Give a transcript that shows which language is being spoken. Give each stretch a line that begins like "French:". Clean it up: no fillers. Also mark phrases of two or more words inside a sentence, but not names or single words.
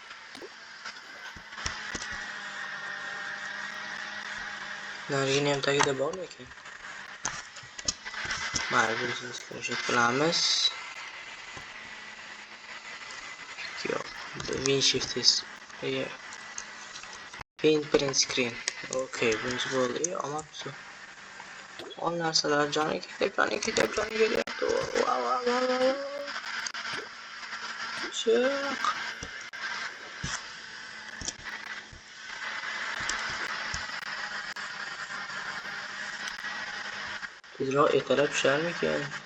Uzbek: Narigini ham tagida bormi ekan? Mana bunisini screenshot qilamiz. Yo'q,
English: WinShift is print screen.
Uzbek: Okay, bunisi bo'ldi. Olmabsiz. On narsalar joni ketyapti. Wow. Chiq. Tezroq ertalab tusharmikan?